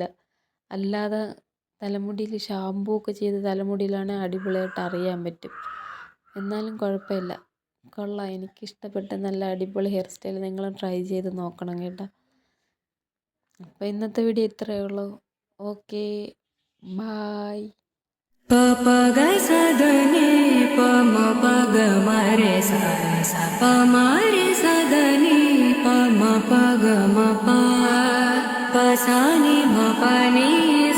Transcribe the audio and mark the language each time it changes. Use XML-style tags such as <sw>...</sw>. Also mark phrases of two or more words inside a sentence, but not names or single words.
<ml>അല്ലാതെ തലമുടിയിൽ ഷാമ്പൂ ഒക്കെ ചെയ്ത് തലമുടിയിലാണെങ്കിൽ അടിപൊളിയായിട്ട് അറിയാൻ പറ്റും. എന്നാലും കുഴപ്പമില്ല, കൊള്ളാം. എനിക്കിഷ്ടപ്പെട്ട നല്ല അടിപൊളി</ml> <en>hair style.</en> <ml>നിങ്ങളും ട്രൈ ചെയ്ത് നോക്കണം കേട്ടോ. അപ്പോൾ ഇന്നത്തെ വീഡിയോ ഇത്രയേ ഉള്ളൂ.</ml> <en>Okay, bye. प प ग स ध नि प म प ग म रे सा सा प म रे स ध नि प म प ग म प प सा नि म प नि</en>